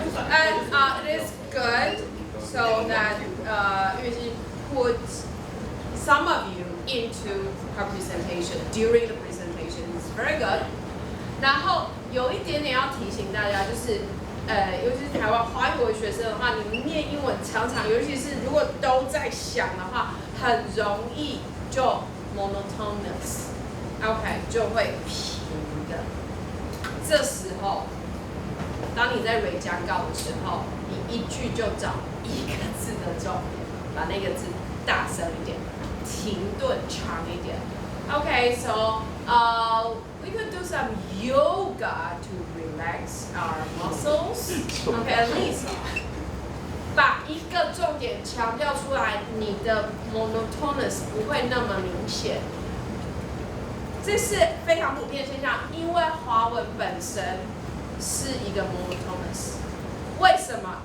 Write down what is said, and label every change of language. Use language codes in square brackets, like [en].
[en] And it is good so that you put some of you into her presentation during the presentation. It's very good. [zh] 然后有一点点要提醒大家，就是尤其是台湾华语学生的话，你们念英文常常，尤其是如果都在想的话，很容易就 monotonous，OK， 就会平的。这时候，当你在蕊讲稿的时候，你一句就找一个字的重点，把那个字大声一点，停顿长一点。 [en] Okay, so we could do some yoga to relax our muscles. [zh] Okay, [en] at least [zh] 把一个重点强调出来，你的 monotonous 不会那么明显。这是非常普遍的现象，因为华文本身是一个 monotonous。为什么？